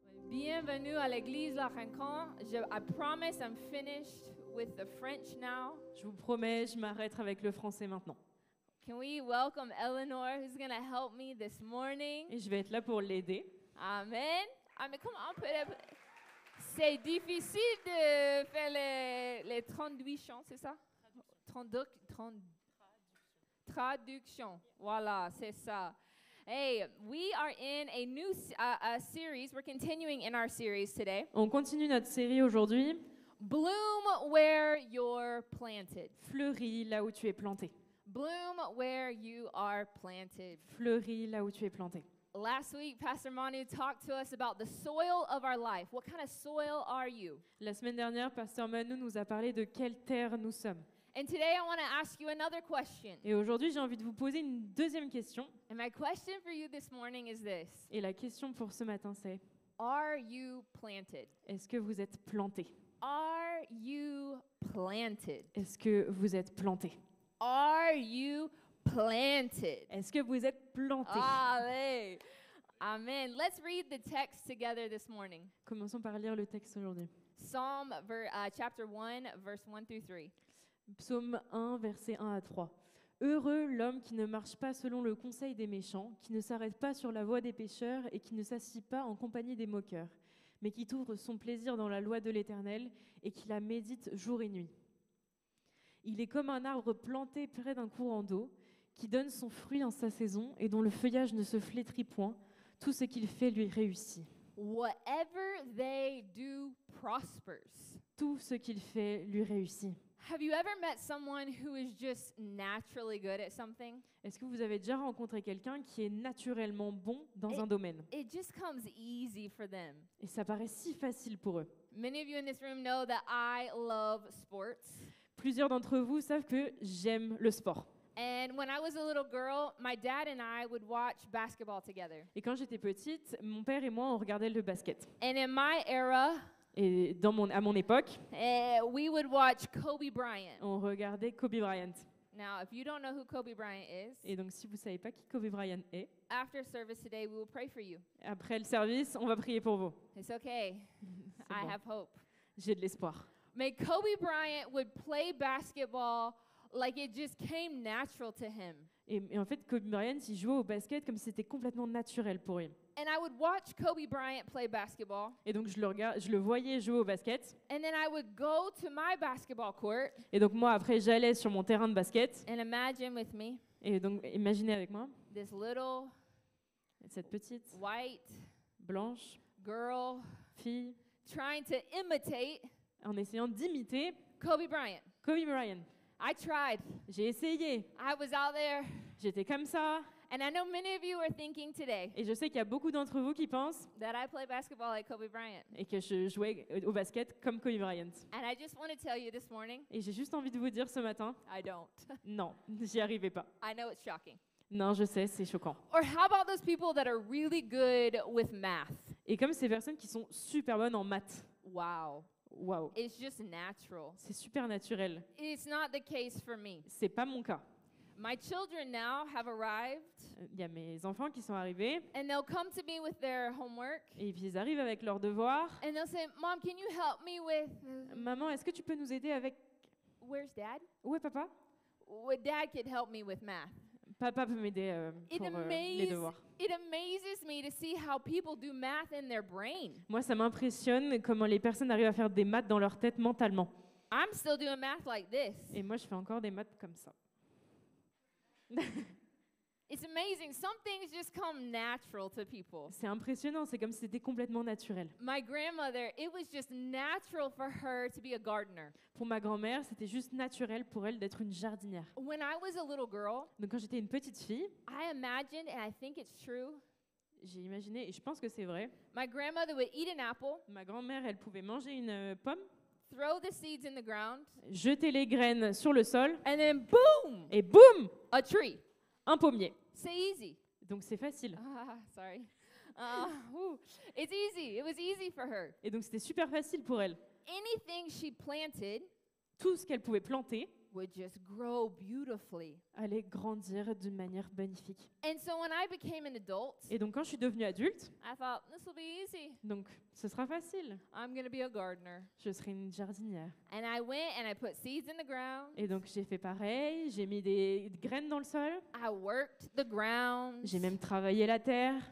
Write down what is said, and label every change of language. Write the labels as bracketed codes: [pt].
[fr] bienvenue à l'église La Rencontre. [en] I promise I'm finished with the French now. [fr] Je vous promets, je m'arrête avec le français maintenant. [en] Can we welcome Eleanor, who's going to help me this morning? [fr] Et je vais être là pour l'aider. Amen. Amen. [en] Come on, [fr] c'est difficile de faire les 38 chants, c'est ça? 32, traduction. Voilà, c'est ça. [en] Hey, we are in a new series. We're continuing in our series today. [fr] On continue notre série aujourd'hui. [en] Bloom where you're planted. [fr] Fleuris là où tu es planté. [en] Bloom where you are planted. [fr] Fleuris là où tu es planté. [en] Last week, Pastor Manu talked to us about the soil of our life. What kind of soil are you? [fr] La semaine dernière, Pasteur Manu nous a parlé de quelle terre nous sommes. [en] And today I want to ask you another question. [fr] Et aujourd'hui, j'ai envie de vous poser une deuxième question. [en] And my question for you this morning is this. [fr] Et la question pour ce matin, c'est: [en] Are you planted? [fr] est-ce que vous êtes planté? [en] Are you planted? [fr] Est-ce que vous êtes planté? [en] Are you planted? [fr] Est-ce que vous êtes planté? Allez. Amen. [en] Let's read the text together this morning. [fr] Commençons par lire le texte aujourd'hui. [en] Psalm chapter 1, verse 1 through 3. [fr] Psaume 1, versets 1 à 3. Heureux l'homme qui ne marche pas selon le conseil des méchants, qui ne s'arrête pas sur la voie des pécheurs et qui ne s'assit pas en compagnie des moqueurs, mais qui trouve son plaisir dans la loi de l'Éternel et qui la médite jour et nuit. Il est comme un arbre planté près d'un courant d'eau, qui donne son fruit en sa saison et dont le feuillage ne se flétrit point. Tout ce qu'il fait lui réussit. [en] Whatever they do prospers. [fr] Tout ce qu'il fait lui réussit. [en] Have you ever met someone who is just naturally good at something? [fr] Est-ce que vous avez déjà rencontré quelqu'un qui est naturellement bon dans un domaine? [en] It just comes easy for them. [fr] Et ça paraît si facile pour eux. [en] Many of you in this room know that I love sports. [fr] Plusieurs d'entre vous savent que j'aime le sport. [en] And when I was a little girl, my dad and I would watch basketball together. [fr] Et quand j'étais petite, mon père et moi, on regardait le basket. [en] And in my era, [fr] Et à mon époque, [en] we would watch Kobe Bryant. [fr] on regardait Kobe Bryant. [en] Now, if you don't know who Kobe Bryant is, [fr] Et donc, si vous ne savez pas qui Kobe Bryant est, [en] after service today, we will pray for you. [fr] après le service, on va prier pour vous. [en] It's okay. [fr] C'est [en] I [fr] bon. [en] have hope. [fr] J'ai de l'espoir. [en] May Kobe Bryant would play basketball like it just came natural to him. [fr] Et en fait, Kobe Bryant, il jouait au basket comme si c'était complètement naturel pour lui. [en] And I would watch Kobe Bryant play basketball. [fr] Et donc, je le voyais jouer au basket. [en] And then I would go to my basketball court. [fr] Et donc, moi, après, j'allais sur mon terrain de basket. [en] And imagine with me [fr] Et donc, imaginez avec moi [en] this little [fr] cette petite, [en] white [fr] blanche, [en] girl [fr] fille, [en] trying to imitate [fr] en essayant d'imiter [en] Kobe Bryant. [fr] Kobe Bryant. [en] I tried. [fr] J'ai essayé. [en] I was out there. [fr] J'étais comme ça. [en] And I know many of you are thinking today [fr] Et je sais qu'il y a beaucoup d'entre vous qui pensent [en] that I play basketball like Kobe Bryant. [fr] et que je jouais au basket comme Kobe Bryant. [en] And I just want to tell you this morning, [fr] Et j'ai juste envie de vous dire ce matin, [en] I don't. [fr] non, j'y arrivais pas. [en] I know it's shocking. [fr] Non, je sais, c'est choquant. [en] Or how about those people that are really good with math? [fr] Et comme ces personnes qui sont super bonnes en maths, [en] Wow. [fr] waouh, [en] It's just natural. [fr] c'est super naturel. [en] It's not the case for me. [fr] C'est pas mon cas. [en] My children now have arrived, [fr] Il y a mes enfants qui sont arrivés [en] and they'll come to me with their homework, [fr] et puis ils arrivent avec leurs devoirs. [en] and they'll say, Mom, can you help me with... [fr] Maman, est-ce que tu peux nous aider avec... [en] Where's Dad? [fr] Où est papa? [en] Well, Dad could help me with math. [fr] Papa peut m'aider pour les devoirs. [en] It amazes me to see how people do math in their brain. [fr] Moi, ça m'impressionne comment les personnes arrivent à faire des maths dans leur tête mentalement. [en] I'm still doing math like this. [fr] Et moi, je fais encore des maths comme ça. [en] It's amazing. Some things just come natural to people. [fr] C'est impressionnant, c'est comme si c'était complètement naturel. [en] My grandmother, it was just natural for her to be a gardener. [fr] Pour ma grand-mère, c'était juste naturel pour elle d'être une jardinière. [en] When I was a little girl, [fr] Donc quand j'étais une petite fille, [en] I imagined, and I think it's true, [fr] j'ai imaginé, et je pense que c'est vrai, [en] my grandmother would eat an apple, [fr] ma grand-mère, elle pouvait manger une pomme, [en] throw the seeds in the ground, [fr] jeter les graines sur le sol, [en] and then boom, [fr] et boum, [en] a tree. [fr] un pommier. C'est [en] easy. [fr] Donc c'est facile. [en] Sorry. It's easy. It was easy for her. [fr] Et donc c'était super facile pour elle. [en] Anything she planted, [fr] Tout ce qu'elle pouvait planter, [en] would just grow beautifully. [fr] allait grandir d'une manière magnifique. [en] And so when I became an adult, [fr] Et donc quand je suis devenue adulte, [en] I thought, this will be easy. [fr] donc ce sera facile, [en] I'm going to be a gardener. [fr] je serai une jardinière. [en] And I went and I put seeds in the ground. [fr] Et donc j'ai fait pareil, j'ai mis des graines dans le sol, [en] I worked the ground. [fr] j'ai même travaillé la terre,